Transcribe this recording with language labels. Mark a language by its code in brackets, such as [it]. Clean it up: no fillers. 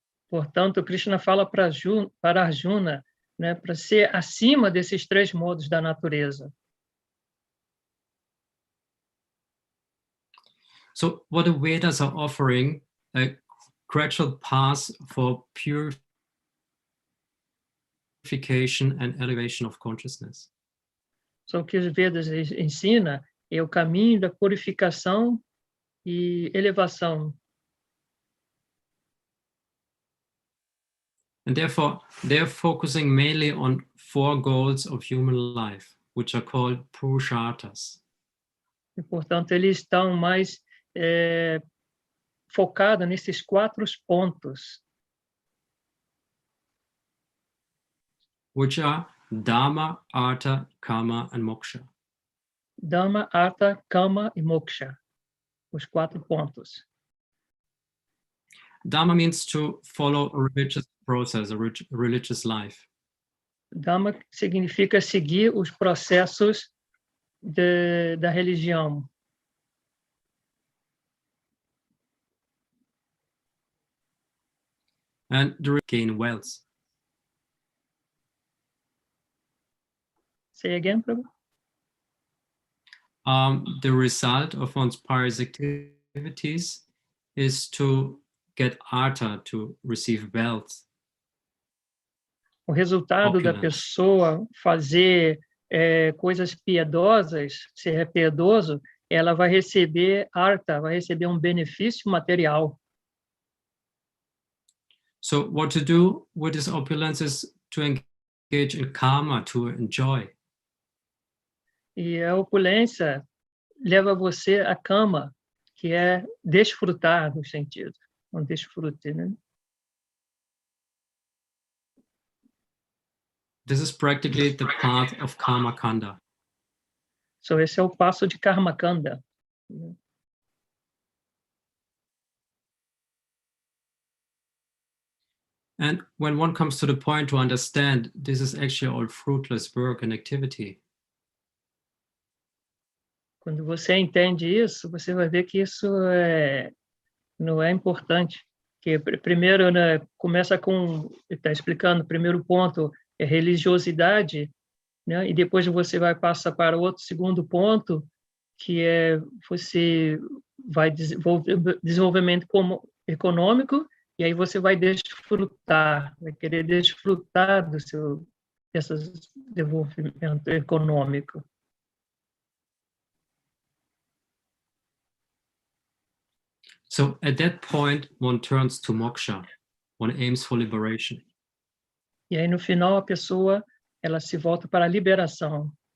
[pt] Portanto, Krishna fala para Arjuna, né, para ser acima desses 3 modos da natureza. [en] So what the Vedas are offering, a gradual path for purification and elevation of consciousness. [pt] Só que os Vedas ensina é o caminho da purificação e elevação. [en] And therefore, they're focusing mainly on 4 goals of human life, which are called Purusharthas. [pt] E, portanto, eles estão mais focados nesses 4 pontos, [en] which are Dhamma, Artha, Kama, and Moksha. [pt] Dhamma, Artha, Kama e Moksha. os 4 pontos. [en] Dharma means to follow a religious process, a religious life. [pt] Dhamma significa seguir os processos da religião. [en] And the gain wealth. Say again, Prabhu? The result of one's pious activities is to get artha, to receive wealth. [pt] O resultado da [en] Opulence. [pt] pessoa fazer coisas piedosas, ser piedoso, ela vai receber artha, vai receber um benefício material. [en] So what to do with this opulence is to engage in karma, to enjoy. [pt] E a opulência leva você à cama, que é desfrutar no sentido, não desfrute, né? [en] This is practically the path of karma kanda. [pt] So esse é o passo de karma kanda. [en] And when one comes to the point to understand this is actually all fruitless work and activity, [pt] Quando você entende isso, você vai ver que isso não é importante. Que primeiro, né, começa com, está explicando, o primeiro ponto é religiosidade, né, e depois você vai passar para o outro segundo ponto, que é você vai desenvolver desenvolvimento econômico, e aí você vai desfrutar, vai querer desfrutar do seu desenvolvimento econômico. [en] so at that point one turns to moksha, one aims for liberation. [pt] E aí, no final, a pessoa ela se volta para a liberação.